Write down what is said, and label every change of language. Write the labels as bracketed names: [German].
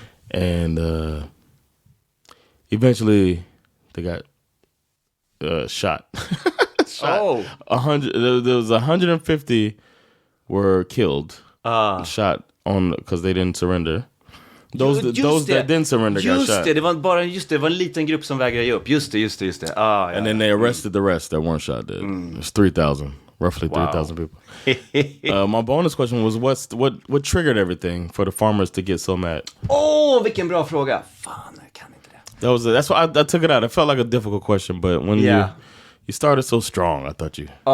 [English] And eventually they got shot. Oh, 100. There was 150 were killed. Shot on because they didn't surrender. Those that didn't surrender got shot. [Swedish] Det var en liten grupp som vägrade ge upp. Just det. [English] And then they arrested the rest that weren't shot dead. There's 3,000, roughly 3,000 people. My bonus question was what triggered everything for the farmers to get so mad? [Swedish] Vilken bra fråga. Fan, jag kan inte det. [English] That's why I took it out. It felt like a difficult question, but when you started so strong, I thought you.